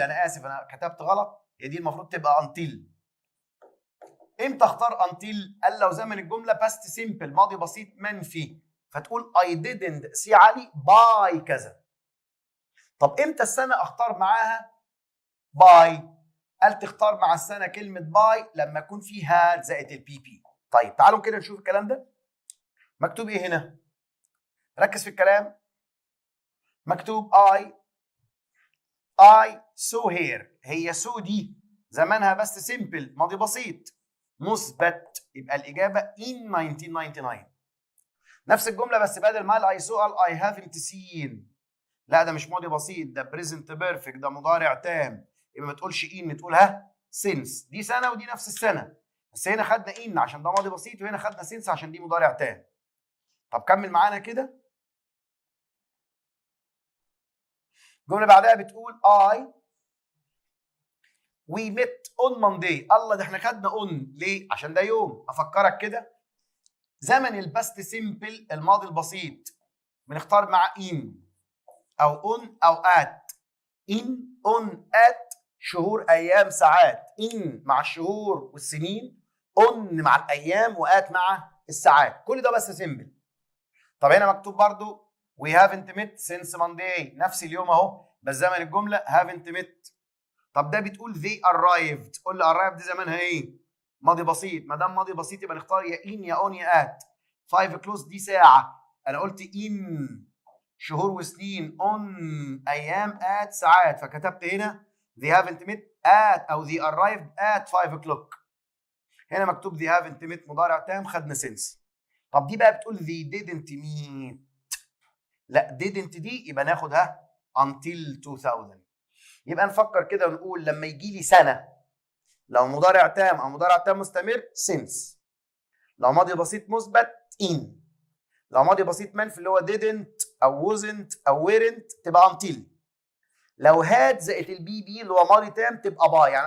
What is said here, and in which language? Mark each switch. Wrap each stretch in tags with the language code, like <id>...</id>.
<ar>أنا آسف أنا كتبت غلط، هي دي المفروض تبقى until. امتى اختار until؟ قال لو زمن الجملة past simple ماضي بسيط منفي، فتقول</ar> <en>I didn't see</en> <ar>علي by كذا. طب امتى السنة اختار معاها by؟ قال تختار مع السنة كلمة باي لما يكون في هاد زائد البي بي. طيب تعالوا كده نشوف الكلام ده. مكتوب ايه هنا؟ ركز في الكلام.</ar> <en>مكتوب I saw here.</en> <ar>هي saw دي زمانها بس سيمبل ماضي بسيط مثبت، يبقى الإجابة in 1999. نفس الجملة بس بدل ما I saw قال</ar> <en>I haven't seen.</en> <ar>لا ده مش ماضي بسيط، ده present perfect، ده مضارع تام. يبقى ما تقولش in، تقولها since. دي سنة ودي نفس السنة، بس هنا خدنا in عشان ده ماضي بسيط وهنا خدنا since عشان دي مضارع تام. طب كمل معانا كده. الجملة بعدها بتقول</ar> <en>we met on Monday.</en> <ar>الله ده احنا خدنا on ليه؟ عشان ده يوم. افكرك كده، زمن الباست سيمبل الماضي البسيط بنختار مع in او on او at. in on at شهور ايام ساعات، in مع الشهور والسنين، on مع الايام وات مع الساعات، كل ده بس سيمبل. طب هنا مكتوب برضو</ar> <en>we haven't met since Monday،</en> <ar>نفس اليوم اهو بس زمن الجمله haven't met. طب ده بتقول</ar> <en>they arrived،</en> <ar>قول لي arrived دي زمانها ايه؟ ماضي بسيط. ما دام ماضي بسيط يبقى نختار يا in يا on يا at. 5 o'clock دي ساعه، انا قلت in شهور وسنين، on ايام، at ساعات، فكتبت هنا</ar> <en>they haven't met at</en> <ar>او</ar> <en>they arrived at 5 o'clock.</en> <ar>هنا مكتوب</ar> <en>they haven't met</en> <ar>مضارع تام خدنا since. طب دي بقى بتقول</ar> <en>they didn't meet،</en> <ar>لا didn't دي يبقى ناخدها until 2000. يبقى نفكر كده ونقول لما يجي لي سنه لو مضارع تام او مضارع تام مستمر since، لو ماضي بسيط مثبت in، لو ماضي بسيط منفي اللي هو didn't او wasn't او weren't تبقى until، لو had زائد البي بي اللي هو ماضي تام تبقى by.</ar>